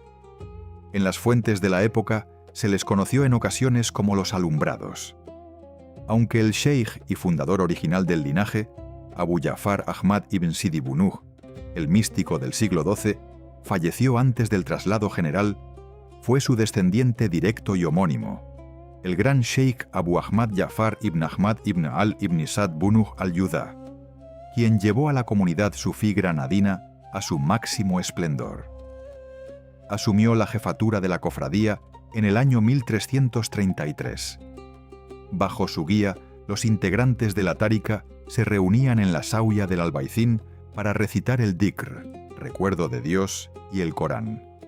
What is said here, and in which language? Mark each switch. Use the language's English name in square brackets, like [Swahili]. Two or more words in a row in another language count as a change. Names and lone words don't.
[Spanish] En las fuentes de la época se les conoció en ocasiones como los alumbrados. Aunque el sheikh y fundador original del linaje, Abu Ja'far Ahmad ibn Sidi Bunuh, el místico del siglo XII, falleció antes del traslado general, fue su descendiente directo y homónimo, el gran sheikh Abu Ahmad Ja'far ibn Ahmad ibn al ibn Sad Bunuh al-Yudha, quien llevó a la comunidad sufí granadina a su máximo esplendor. Asumió la jefatura de la cofradía en el año 1333. Bajo su guía, los integrantes de la Tárika se reunían en la sauya del Albaicín para recitar el Dhikr, recuerdo de Dios, y el Corán.